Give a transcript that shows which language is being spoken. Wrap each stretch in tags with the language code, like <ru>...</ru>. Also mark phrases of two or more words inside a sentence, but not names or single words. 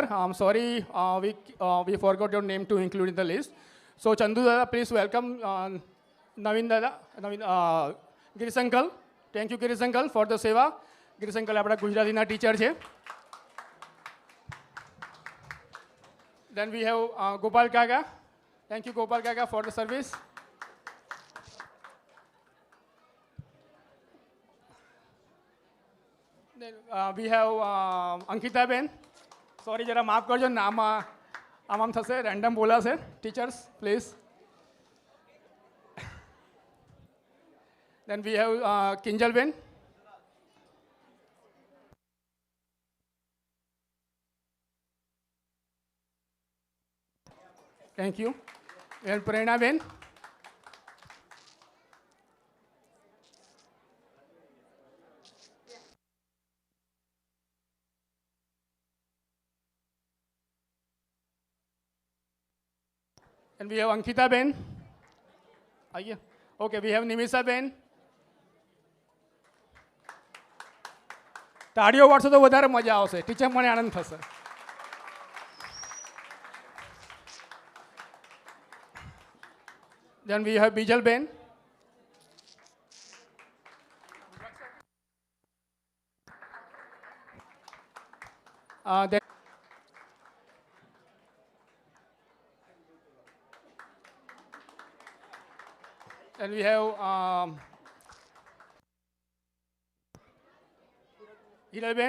<en>Um sorry, we forgot your name to include in the list. So Chandu Dada, please welcome Navin Dada, Girish Uncle. thank you Girish Uncle for the seva.</en> <gu>ગિરીશ અંકલ આપણા ગુજરાતીના ટીચર છે.</gu> <en>Then we have Gopal Kaka. Thank you, Gopal Kaka, for the service. Then we have Ankita Ben.</en> <gu>Sorry, જરા માફ કરજો, નામ આમ થશે, રેન્ડમ બોલાશે.</gu> <en>Teachers, please. Then we have Kinjal Ben. Thank you. And Prerna Ben. And we have Ankita Ben. Okay, we have Nimisa Ben.</en> <gu>તાળીઓ વાળશો તો વધારે મજા આવશે. ટીચર મને આનંદ થશે.</gu> <en>Then we have Bijal Ben. Then we have Hiral Ben.</en>